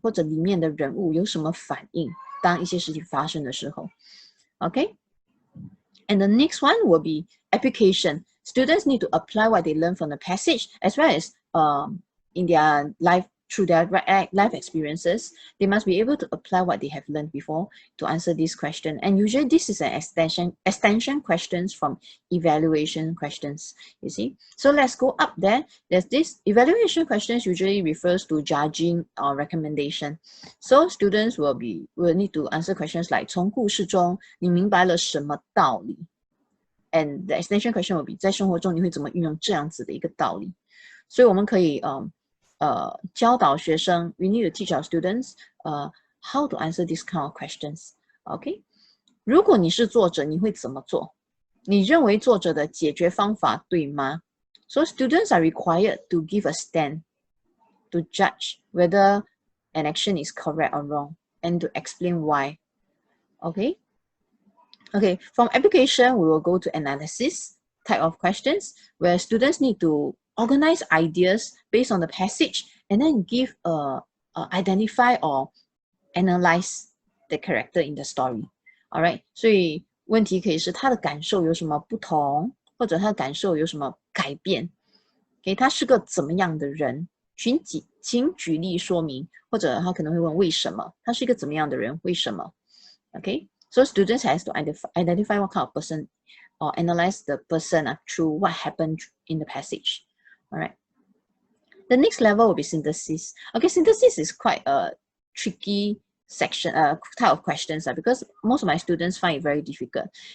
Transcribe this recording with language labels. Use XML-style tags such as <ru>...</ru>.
<zh>或者里面的人物有什么反应？当一些事情发生的时候。</zh> <en>Okay. And the next one will be application. Students need to apply what they learn from the passage as well as in their life, through their life experiences. They must be able to apply what they have learned before to answer this question. And usually this is an extension questions from evaluation questions, you see. So let's go up there. There's this evaluation questions usually refers to judging or recommendation. So students will need to answer questions like</en> <zh>从故事中你明白了什么道理?</zh> <en>And the extension question will be</en> <zh>在生活中你会怎么运用这样子的一个道理？所以我们可以教导学生</zh> <en>we need to teach our students how to answer this kind of questions. Okay?</en> <zh>如果你是作者，你会怎么做？你认为作者的解决方法对吗？</zh> <en>So students are required to give a stand, to judge whether an action is correct or wrong, and to explain why. Okay? Okay, from application, we will go to analysis type of questions where students need to organize ideas based on the passage and then give identify or analyze the character in the story.</en> <zh>All right, 所以问题可以是他的感受有什么不同，或者他的感受有什么改变。Okay, 他是个怎么样的人？请请举例说明，或者他可能会问为什么，他是一个怎么样的人，为什么</zh> <en>？Okay, so students has to identify what kind of person or analyze the person through what happened in the passage. All right. The next level will be synthesis. Okay, synthesis is quite a tricky section, type of questions because most of my students find it very difficult.</en>